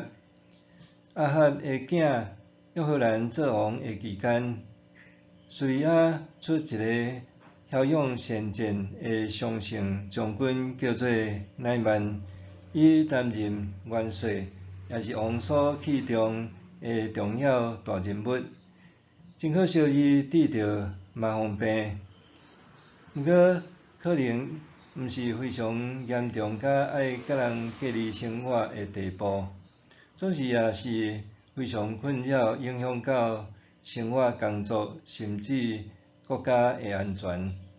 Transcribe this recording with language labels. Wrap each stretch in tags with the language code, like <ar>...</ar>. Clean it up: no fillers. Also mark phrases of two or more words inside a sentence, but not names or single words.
<nan>亚哈的囝约荷兰做王的期间，叙利亚出一个骁勇善战的上乘将军，叫做乃縵，伊担任元帅，也是王所器重的重要大人物。真可惜，伊得着麻风病，毋过可能毋是非常严重，甲爱甲人隔离生活的地步，总是也是非常困扰，影响到生活、工作，甚至国家的安全。</nan>